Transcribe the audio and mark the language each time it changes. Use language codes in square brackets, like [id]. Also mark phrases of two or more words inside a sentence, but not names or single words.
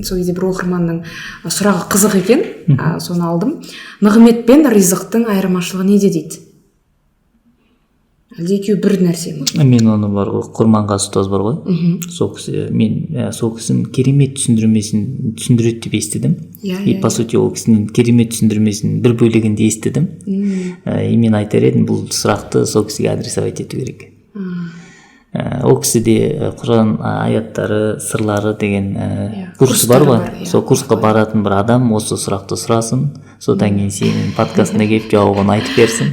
[kk] Сол кезде бір оқырманның сұрағы қызық екен, соны алдым. Нығмет пен ризықтың айырмашылығы неде дейді? Әлде екеуі бір нәрсе ме? Мен оны бар ғой, Құрманғазы ұстаз бар ғой. Сол кісінің керемет түсіндіреді деп естідім. [ru] И по сути [kk] ол кісінің керемет түсіндірмесін бір бөлігінде естідім. И мен айтар едім, бұл сұрақты сол кісіге адресовать ету керек. Ол кісіде Құран аяттары, сырлары деген курс бар ғой. Сол курсқа баратын бір адам осы сұрақты сұрасын, содан кейін сенің подкастына келіп жауабын айтып берсін.